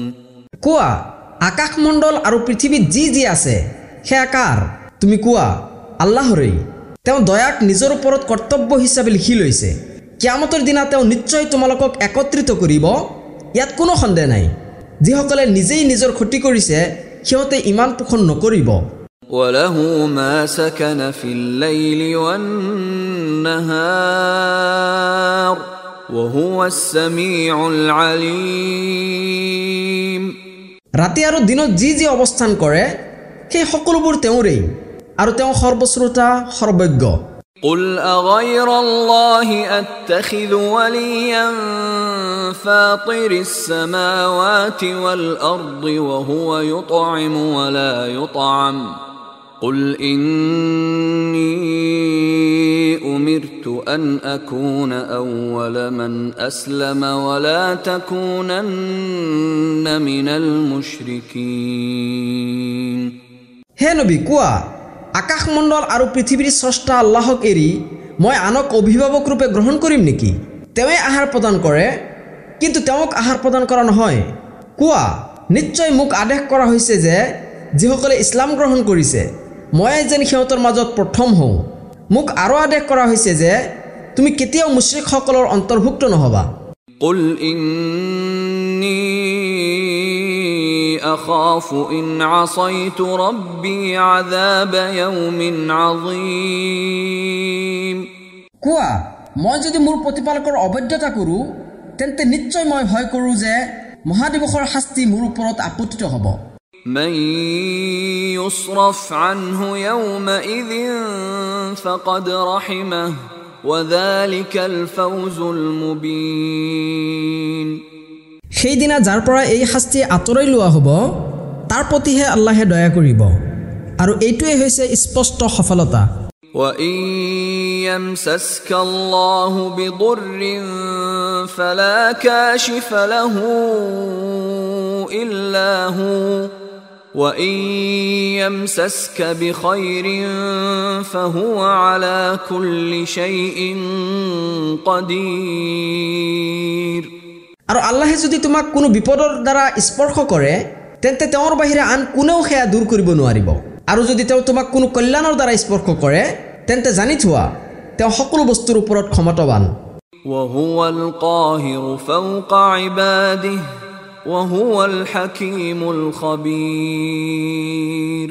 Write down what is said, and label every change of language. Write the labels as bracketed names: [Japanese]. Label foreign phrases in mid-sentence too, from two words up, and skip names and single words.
[Assamese] কোৱা, আকাশমণ্ডল আৰু পৃথিৱীত যি যি আছে সেয়া কাৰ? তুমি কোৱা, আল্লাহৰেই। তেওঁ দয়াক নিজৰ ওপৰত কৰ্তব্য হিচাপে লিখি লৈছে। কিয়ামতৰ দিনা তেওঁ নিশ্চয় তোমালোকক একত্ৰিত কৰিব, ইয়াত কোনো সন্দেহ নাই। যিসকলে নিজেই নিজৰ ক্ষতি কৰিছে সিহঁতে ইমান পোষণ নকৰিব। [Arabic] وله ما سكن في الليل والنهار وهو السميع العليم। [Assamese] ৰাতি আৰু দিনত যি যি অৱস্থান কৰে সেই সকলোবোৰ তেওঁৰেই আৰু তেওঁ সৰ্বশ্ৰোতা সৰ্বজ্ঞ। [Arabic] قل أغير الله أتخذ وليا فاطر السماوات والأرض وهو يطعم ولا يطعم قل إني أمرت أن أكون أول من أسلم ولا تكونن من المشركين। [Assamese] হে নবী, কোৱা, আকাশমণ্ডল আৰু পৃথিৱীৰ স্ৰষ্টা আল্লাহক এৰি মই আনক অভিভাৱক ৰূপে গ্ৰহণ কৰিম নেকি? তেওঁৱে আহাৰ প্ৰদান কৰে কিন্তু তেওঁক আহাৰ প্ৰদান কৰা নহয়। কোৱা, নিশ্চয় মোক আদেশ কৰা হৈছে যে যিসকলে ইছলাম গ্ৰহণ কৰিছে মই যেন সিহঁতৰ মাজত প্ৰথম হওঁ। মোক আৰু আদেশ কৰা হৈছে যে তুমি কেতিয়াও মুশ্ৰিকসকলৰ অন্তৰ্ভুক্ত নহবা। [Arabic] قل إني أخاف إن عصيت ربي عذاب يوم عظيم। [Assamese] কোৱা, মই যদি মোৰ প্ৰতিপালকৰ অবৈধতা কৰোঁ তেন্তে নিশ্চয় মই ভয় কৰোঁ যে মহাদিৱসৰ শাস্তি মোৰ ওপৰত আপতিত হ'ব। [Arabic] من يصرف عنه يومئذ فقد رحمه وذلك الفوز المبين। [Assamese] সেইদিনা যাৰ পৰা এই শাস্তি আঁতৰাই লোৱা হ'ব তাৰ প্ৰতিহে আল্লাহে দয়া কৰিব আৰু এইটোৱে হৈছে স্পষ্ট সফলতা। [Arabic] وإن يمسسك الله بضر فلا كاشف له إلا هو وإن يمسسك بخير فهو على كل شيء قدير। [Assamese] আৰু আল্লাহে যদি তোমাক কোনো বিপদৰ দ্বাৰা স্পৰ্শ কৰে তেন্তে তেওঁৰ বাহিৰে আন কোনেও সেয়া দূৰ কৰিব নোৱাৰিব। আৰু যদি তেওঁ তোমাক কোনো কল্যাণৰ দ্বাৰা স্পৰ্শ কৰে তেন্তে জানি থোৱা তেওঁ সকলো বস্তুৰ ওপৰত ক্ষমতাৱান। [Arabic] وهو القاهر فوق عباده وهو الحكيم الخبير।